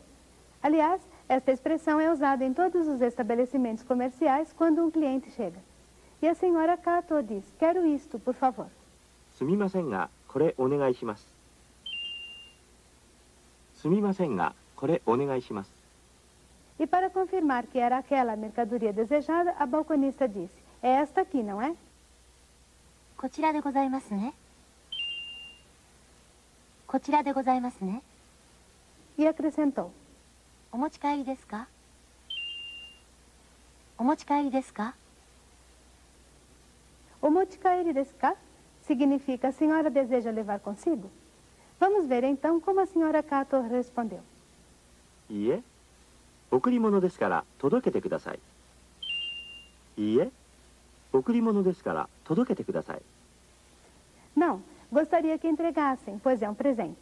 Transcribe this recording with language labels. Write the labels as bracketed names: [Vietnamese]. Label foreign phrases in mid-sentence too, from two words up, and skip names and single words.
[Portuguese] Aliás, esta expressão é usada em todos os estabelecimentos comerciais quando um cliente chega. E a senhora Kato diz, quero isto, por favor. [Japanese] すみませんが、これお願いします。すみませんが、これお願いします。 [Portuguese] E para confirmar que era aquela a mercadoria desejada, a balconista disse, é esta aqui, não é? [Japanese] こちらでございますね。こちらでございますね。 [Portuguese] E acrescentou, [Japanese] お持ち帰りですか？お持ち帰りですか？お持ち帰りですか? [Portuguese] Significa a senhora deseja levar consigo? Vamos ver então como a senhora Kato respondeu. [Japanese] いいえ、贈り物ですから届けてください。いいえ、贈り物ですから届けてください。 [Portuguese] Não, gostaria que entregassem, pois é um presente.